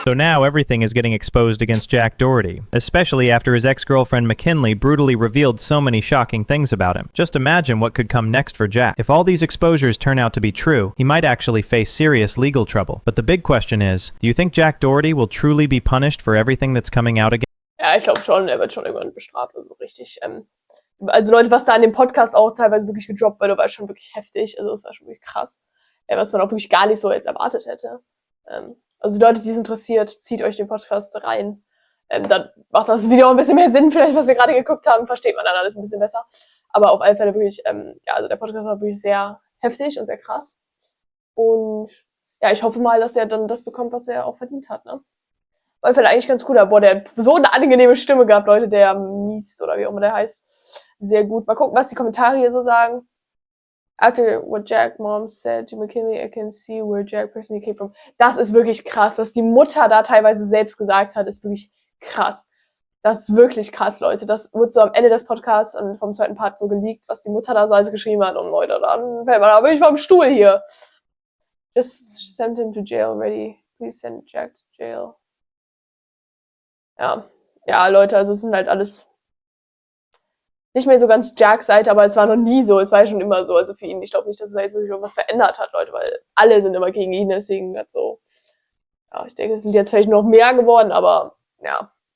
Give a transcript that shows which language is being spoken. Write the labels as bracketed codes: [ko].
[en] So now everything is getting exposed against Jack Doherty, especially after his ex-girlfriend McKinley brutally revealed so many shocking things about him. Just imagine what could come next for Jack. If all these exposures turn out to be true, he might actually face serious legal trouble. But the big question is, do you think Jack Doherty will truly be punished for everything that's coming out again? [de] Ja, ich glaube schon, er wird schon irgendwann bestraft, also richtig. Also Leute, was da in dem Podcast auch teilweise wirklich gedroppt wurde, war schon wirklich heftig. Also das war schon wirklich krass. Was man auch wirklich gar nicht so jetzt erwartet hätte. Also die Leute, die es interessiert, zieht euch den Podcast rein. Dann macht das Video ein bisschen mehr Sinn, vielleicht, was wir gerade geguckt haben, versteht man dann alles ein bisschen besser. Aber auf alle Fälle wirklich, ja, also der Podcast war wirklich sehr heftig und sehr krass. Und ja, ich hoffe mal, dass er dann das bekommt, was er auch verdient hat, ne? Auf alle Fälle eigentlich ganz gut. Boah, der hat so eine angenehme Stimme gehabt, Leute, der Mies oder wie auch immer der heißt. Sehr gut. Mal gucken, was die Kommentare hier so sagen. [en] After what Jack mom said to McKinley, I can see where Jack personally came from. [de] Das ist wirklich krass. Was die Mutter da teilweise selbst gesagt hat, ist wirklich krass. Das ist wirklich krass, Leute. Das wird so am Ende des Podcasts und vom zweiten Part so geleakt, was die Mutter da so alles geschrieben hat. Und Leute, dann fällt man aber ich vom Stuhl hier. [en] Just send him to jail already. Please send Jack to jail. [de] Ja. Ja, Leute, also es sind halt alles nicht mehr so ganz Jacks Seite, aber es war noch nie so, es war ja schon immer so, also für ihn, ich glaube nicht, dass es da jetzt wirklich irgendwas verändert hat, Leute, weil alle sind immer gegen ihn, deswegen hat so, ja, ich denke, es sind jetzt vielleicht noch mehr geworden, aber, ja.